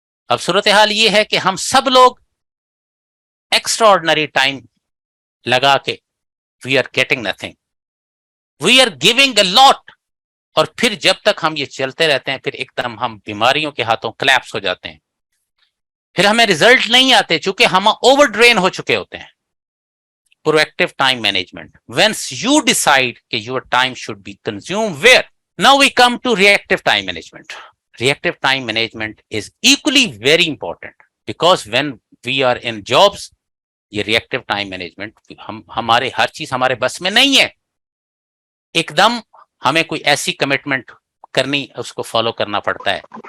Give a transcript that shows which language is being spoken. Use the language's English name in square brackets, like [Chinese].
[Urdu] اب صورتحال یہ ہے کہ ہم سب لوگ ایکسٹرا آرڈنری ٹائم لگا کے [English] we are getting nothing, we are giving a lot, [Urdu] اور پھر جب تک ہم یہ چلتے رہتے ہیں پھر ایک دم ہم بیماریوں کے ہاتھوں کلیپس ہو جاتے ہیں, پھر ہمیں ریزلٹ نہیں آتے چونکہ ہم اوور ڈرین ہو چکے ہوتے ہیں. [English] Proactive time management. Once you decide that your time should be consumed where? Now we come to reactive time management. Reactive time management is equally very important because when we are in jobs, یہ reactive time management [Urdu] ہمارے ہر چیز ہمارے بس میں نہیں ہے. ایک دم ہمیں کوئی ایسی کمٹمنٹ کرنی, اس کو فالو کرنا پڑتا ہے.